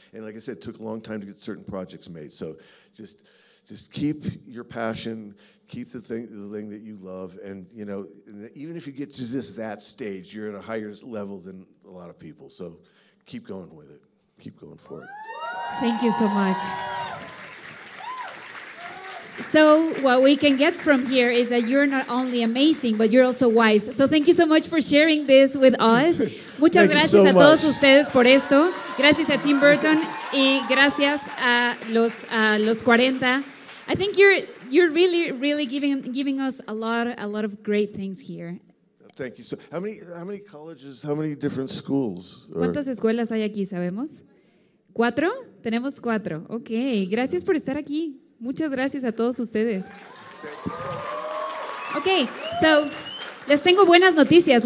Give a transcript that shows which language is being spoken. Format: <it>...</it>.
<en>And like I said, it took a long time to get certain projects made. So just keep your passion, keep the thing that you love, and even if you get to just that stage, you're at a higher level than a lot of people. So keep going with it. Keep going for it. Thank you so much. So what we can get from here is that you're not only amazing, but you're also wise. So thank you so much for sharing this with us.</en> <es>Muchas gracias a todos ustedes por esto. Gracias a Tim Burton y gracias a los 40.</es> <en>I think you're really giving us a lot of great things here. Thank you. So how many colleges, how many different schools?</en> <es>¿Cuántas escuelas hay aquí, sabemos? 4? Tenemos 4. Ok, gracias por estar aquí. Muchas gracias a todos ustedes.</es> <en>Okay, so</en> <es>les tengo buenas noticias.</es>